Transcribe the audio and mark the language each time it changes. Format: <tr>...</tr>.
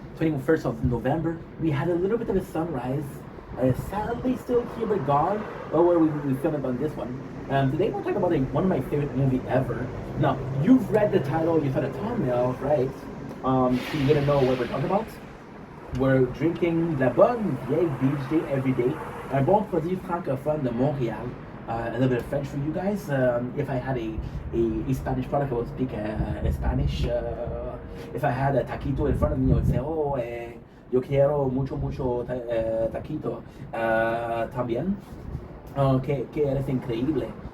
<en>21st of November. We had a little bit of a sunrise. Sadly still here but gone. Oh, where we filmed on this one. Today we're talking about one of my favorite movies ever. Now, you've read the title, you saw the thumbnail, right? So you're gonna know what we're talking about. We're drinking La Bonne Vieille Beach Day Everyday.</en> <fr>Un bon produit francophone de Montréal.</fr> <en>A little bit of French for you guys. If I had a Spanish product, I would speak Spanish. If I had a taquito in front of me, I would say, oh,</en> <es>yo quiero mucho taquito. También. Oh, que eres increíble.</es>